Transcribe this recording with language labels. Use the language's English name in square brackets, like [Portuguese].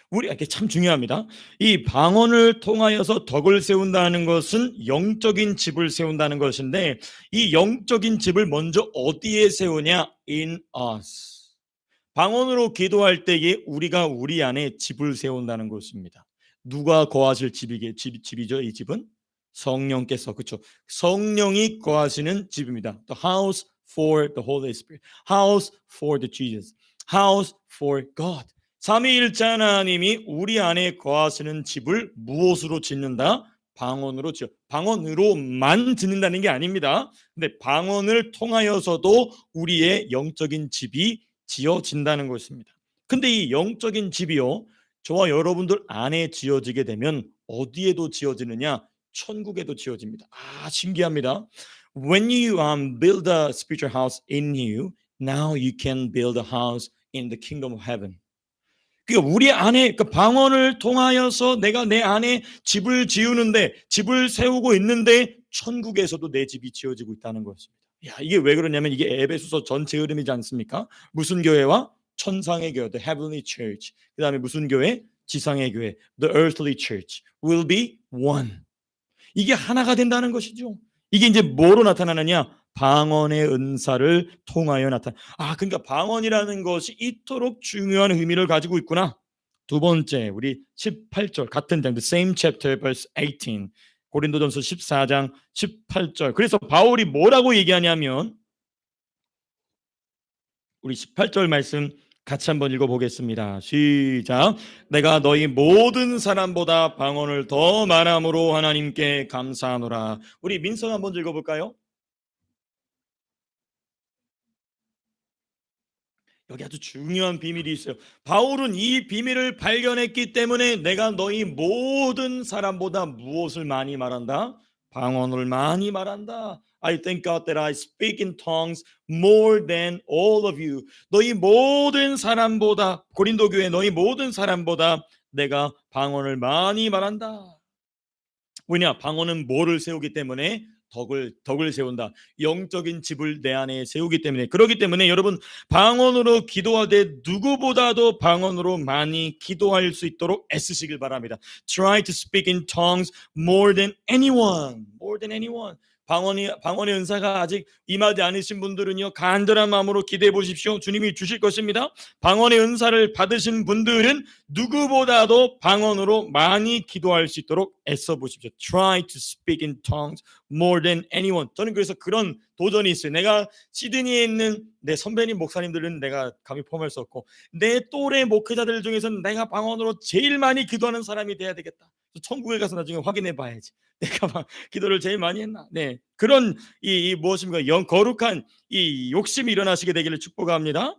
[Korean] 이게 참 중요합니다. 이 방언을 통하여서 덕을 세운다는 것은 영적인 집을 세운다는 것인데 이 영적인 집을 먼저 어디에 세우냐? [English] In us. [Korean] 방언으로 기도할 때에 우리가 우리 안에 집을 세운다는 것입니다. 누가 거하실 집이죠? 이 집은 성령께서, 그렇죠? 성령이 거하시는 집입니다. [English] The house for the Holy Spirit, house for the Jesus, house for God. [Korean] 삼위일체 하나님이 우리 안에 거하시는 집을 무엇으로 짓는다? 방언으로 지어. 방언으로만 짓는다는 게 아닙니다. 근데 방언을 통하여서도 우리의 영적인 집이 지어진다는 것입니다. 근데 이 영적인 집이요, 저와 여러분들 안에 지어지게 되면 어디에도 지어지느냐? 천국에도 지어집니다. 신기합니다. [English] When you build a spiritual house in you, now you can build a house in the kingdom of heaven. [Korean] 그러니까 우리 안에 그 방언을 통하여서 내가 내 안에 집을 지우는데 집을 세우고 있는데 천국에서도 내 집이 지어지고 있다는 것입니다. 야, 이게 왜 그러냐면 이게 에베소서 전체 흐름이지 않습니까? 무슨 교회와 천상의 교회, [English] the heavenly church. [Korean] 그다음에 무슨 교회? 지상의 교회, [English] the earthly church will be one. [Korean] 이게 하나가 된다는 것이죠. 이게 이제 뭐로 나타나느냐? 방언의 은사를 통하여 나타나. 그러니까 방언이라는 것이 이토록 중요한 의미를 가지고 있구나. 두 번째, 우리 18절 같은 장, [English] the same chapter verse 18. [Korean] 고린도전서 14장 18절. 그래서 바울이 뭐라고 얘기하냐면 우리 18절 말씀 같이 한번 읽어보겠습니다. 시작. 내가 너희 모든 사람보다 방언을 더 말함으로 하나님께 감사하노라. 우리 민성 한번 읽어볼까요? 여기 아주 중요한 비밀이 있어요. 바울은 이 비밀을 발견했기 때문에 내가 너희 모든 사람보다 무엇을 많이 말한다? 방언을 많이 말한다. [English] I thank God that I speak in tongues more than all of you. [Korean] 너희 모든 사람보다, 고린도 교회 너희 모든 사람보다 내가 방언을 많이 말한다. 왜냐? 방언은 뭐를 세우기 때문에? 덕을 세운다. 영적인 집을 내 안에 세우기 때문에. 그렇기 때문에 여러분, 방언으로 기도하되 누구보다도 방언으로 많이 기도할 수 있도록 애쓰시길 바랍니다. [English] Try to speak in tongues more than anyone. More than anyone. [Korean] 방언의 은사가 아직 임하지 않으신 분들은요, 간절한 마음으로 기대해 보십시오. 주님이 주실 것입니다. 방언의 은사를 받으신 분들은 누구보다도 방언으로 많이 기도할 수 있도록 애써 보십시오. [English] Try to speak in tongues more than anyone. [Korean] 저는 그래서 그런 도전이 있어요. 내가 시드니에 있는 내 선배님 목사님들은 내가 감히 포함할 수 없고, 내 또래 목회자들 중에서는 내가 방언으로 제일 많이 기도하는 사람이 돼야 되겠다. 천국에 가서 나중에 확인해 봐야지. 내가 막 기도를 제일 많이 했나? 네, 그런 이 무엇입니까? 거룩한 이 욕심이 일어나시게 되기를 축복합니다.